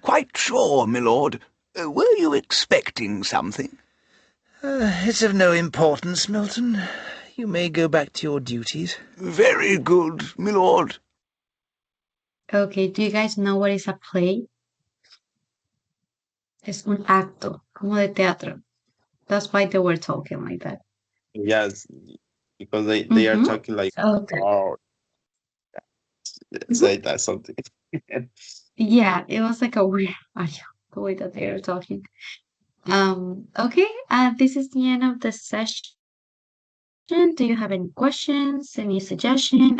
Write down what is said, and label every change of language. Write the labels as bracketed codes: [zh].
[en] Quite sure, my lord. Were you expecting something? It's of no importance, Milton. You may go back to your duties. Very good, my lord. Okay, do you guys know what is a play? [es] Es un acto, como de teatro. [en] That's why they were talking like that. Yes, because they are talking like, Okay. oh, say that something. Yeah, it was like a weird audio, the way that they are talking. Okay, this is the end of the session. Do you have any questions, any suggestion?